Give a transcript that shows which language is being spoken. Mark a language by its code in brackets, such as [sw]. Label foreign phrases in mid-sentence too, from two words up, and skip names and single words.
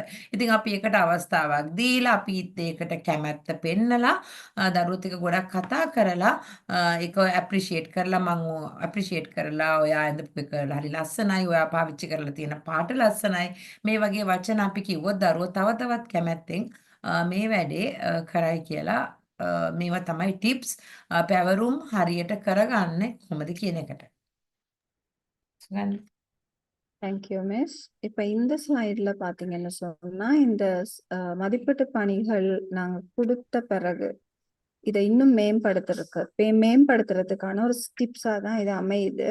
[si] ඉතින් අපි ඒකට අවස්ථාවක් දීලා අපිත් ඒකට කැමැත්ත පෙන්නලා දරුවොත් එක්ක ගොඩක් කතා කරලා ඒක ඇප්‍රීෂিয়েට් කරලා මම ඇප්‍රීෂিয়েට් කරලා ඔයා ඇඳපු එක හරි ලස්සනයි, ඔයා පාවිච්චි කරලා තියෙන පාට ලස්සනයි, මේ වගේ වචන අපි කිව්වොත් දරුවෝ තව තවත් කැමැත්තෙන් මේ වැඩේ කරයි කියලා. මේවා තමයි ටිප්ස් පැවරුම් හරියට කරගන්නේ කොහොමද කියන එකට. [en] Thank you miss. [ta] இப்ப இந்த ஸ்லைட்ல பாத்தீங்கன்னு சொன்னா இந்த மதிப்பீட்டு பணிகள் நாங்க கொடுத்த பிறகு இதை இன்னும் மேம்படுத்துறதுக்கான ஒரு டிப்ஸா தான் இது அமையுது.